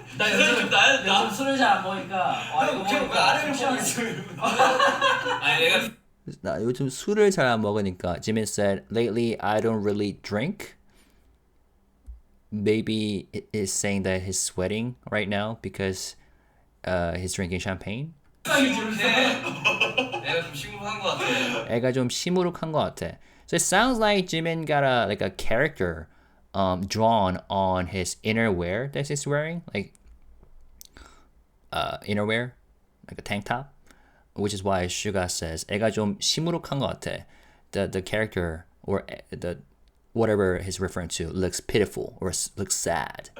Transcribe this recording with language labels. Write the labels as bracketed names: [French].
[Korean] 나 요즘 술을 잘 안 먹으니까 왜 아래를 보고 있어? 아니 내가 나 요즘 술을 잘 안 먹으니까. [English] Jimin said, lately I don't really drink. Maybe it is saying that he's sweating right now because he's drinking champagne. [Korean] 내가 좀 시무룩한 것 같아. 애가 좀 시무룩한 것 같아. [English] So it sounds like Jimin got a character drawn on his innerwear that he's wearing, like innerwear, like a tank top, which is why Suga says [Korean] 애가 좀 시무룩한 것 같아. [English] The character or the whatever he's referring to looks pitiful or looks sad.